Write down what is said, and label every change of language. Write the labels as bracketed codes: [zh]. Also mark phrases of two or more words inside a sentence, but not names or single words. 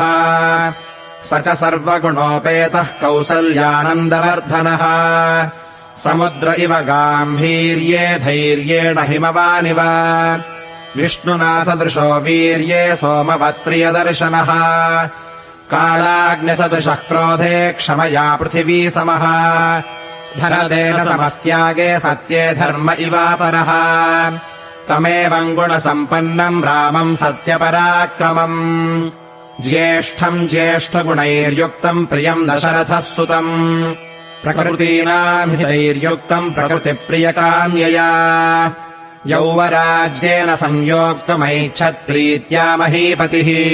[sa] స చ సర్వగుణోపేతः కౌసల్యానందవర్ధనः. సముద్ర ఇవ గాంభీర్యే ధైర్యేణ హిమవానివ. విష్ణునా సదృశో వీర్యే సోమవత్ప్రియదర్శనः. కాళాగ్నిసదృశः క్రోధే క్షమయా పృథివీ సమः. धनदेन समस्त्यागे सत्ये धर्म इवापरः तमेवम् गुणसम्पन्नम् रामम् सत्यपराक्रमम् ज्येष्ठम् ज्येष्ठगुणैर्युक्तम् प्रियम् दशरथः सुतम् प्रकृतीनाम् हितैर्युक्तम् प्रकृतिप्रियकाम्यया यौवराज्येन संयोक्तुमैच्छत्प्रीत्या महीपतिः